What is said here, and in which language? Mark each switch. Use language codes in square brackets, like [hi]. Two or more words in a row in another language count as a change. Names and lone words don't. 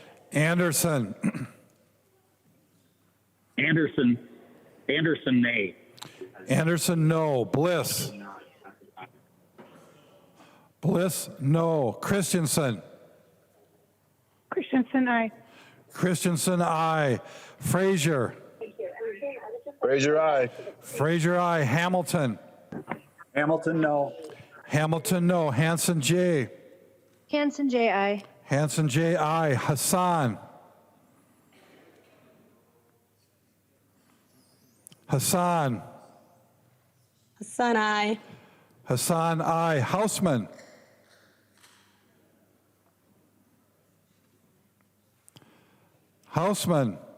[en] Anderson. Anderson, nay. Anderson, no. Bliss. Bliss, no. Christensen. Christensen, aye. Christensen, aye. Frazier. Frazier, aye. Frazier, aye. Hamilton. Hamilton, no. Hamilton, no. Hanson, J. Hanson, J, aye. Hanson, J, aye. Hassan. Hassan. Hassan, aye. Hassan, aye. Hausman. Hausman.